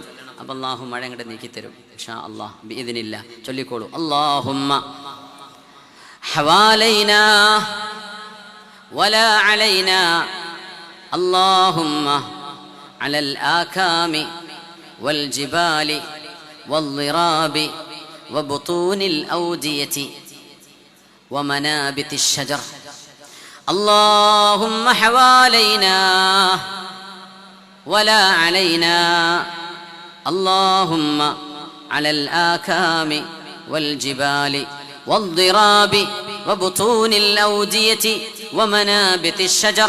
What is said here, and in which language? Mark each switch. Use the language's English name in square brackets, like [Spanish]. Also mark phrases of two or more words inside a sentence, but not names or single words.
[Malayalam] അപ്പൊ അല്ലാഹു മഴ അങ്ങോട്ട് നീക്കിത്തരും [Arabic] إن شاء الله بإذن الله. ചൊല്ലിക്കോളൂ. اللهم حوالينا ولا علينا. اللهم على الآكام والجبال والظراب وبطون الأودية ومنابت الشجر. اللهم حوالينا ولا علينا. اللهم على الآكام والجبال والضراب وبطون الأودية ومنابت الشجر.